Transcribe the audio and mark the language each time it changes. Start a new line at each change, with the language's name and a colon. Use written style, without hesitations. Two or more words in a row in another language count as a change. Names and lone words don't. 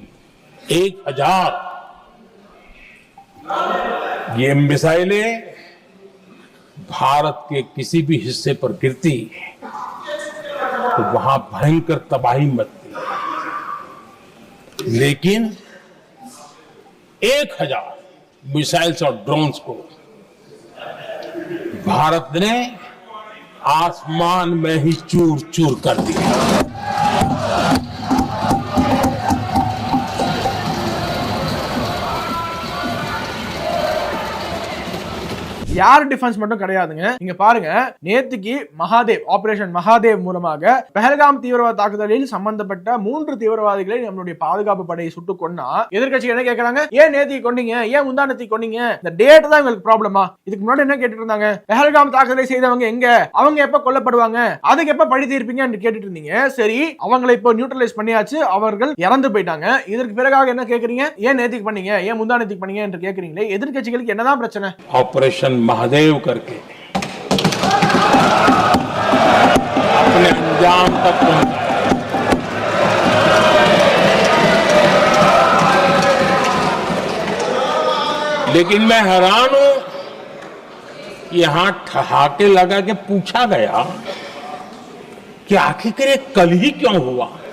Hindi: 1000 ये मिसाइलें भारत के किसी भी हिस्से पर गिरती तो वहां भयंकर तबाही मचती, लेकिन 1000 मिसाइल्स और ड्रोन्स को भारत ने आसमान में ही चूर चूर कर दिया।
Tamil: யார் டிஃபென்ஸ் மட்டும் கிடையாதுங்க. நீங்க பாருங்க, நேத்துக்கு மகாதேவ் ஆபரேஷன் மகாதேவ் மூலமாக பஹல்காம் தீவிரவாத தாக்குதலில் சம்பந்தப்பட்ட 3 தீவிரவாதிகளை நம்மளுடைய பாதுகாப்பு படையை சுட்டுக் கொன்னா எதிர்க்கட்சி என்ன கேக்குறாங்க? ஏன் நேத்தி கொன்னீங்க, ஏன் முந்தானத்தி கொன்னீங்க? இந்த டேட் தான் உங்களுக்கு ப்ராப்ளமா? இதுக்கு முன்னாடி என்ன கேட்டுட்டு இருந்தாங்க? பஹல்காம் தாக்குதலை செய்தவங்க எங்க, அவங்க எப்ப கொல்லப்படுவாங்க, அதுக்கு எப்ப பழி தீர்ப்பீங்க என்று கேட்டுட்டு இருந்தீங்க. சரி, அவங்களை இப்போ நியூட்ரலைஸ் பண்ணியாச்சு, அவர்கள் இறந்து போயிட்டாங்க. இதற்கு பிறகாக என்ன கேக்குறீங்க? ஏன் நேத்திக்கு பண்ணீங்க, ஏன் முந்தானத்தி பண்ணீங்க என்று கேக்குறீங்களே. எதிர்க்கட்சிகளுக்கு என்னதான் பிரச்சனை?
Hindi: ऑपरेशन महादेव करके अपने अंजाम तक पहुंचा। लेकिन मैं हैरान हूं, यहां ठहाके लगा के पूछा गया कि आखिर ये कल ही क्यों हुआ।